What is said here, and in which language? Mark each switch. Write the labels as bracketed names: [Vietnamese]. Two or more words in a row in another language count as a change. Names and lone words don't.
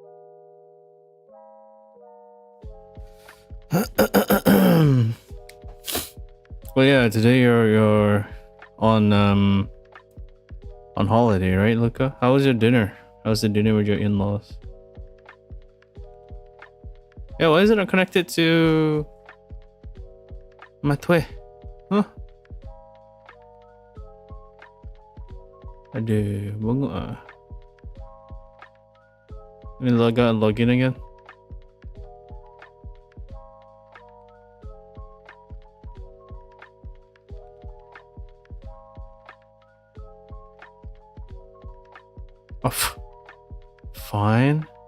[English] Well, yeah, today you're on holiday, right, Luca? How was your dinner? How was the dinner with your in-laws? Yeah, why is it not connected to Matwe? [Malay] Huh? Aduh, bengok ah. [English] Let me log out and log in again. Oh, fine.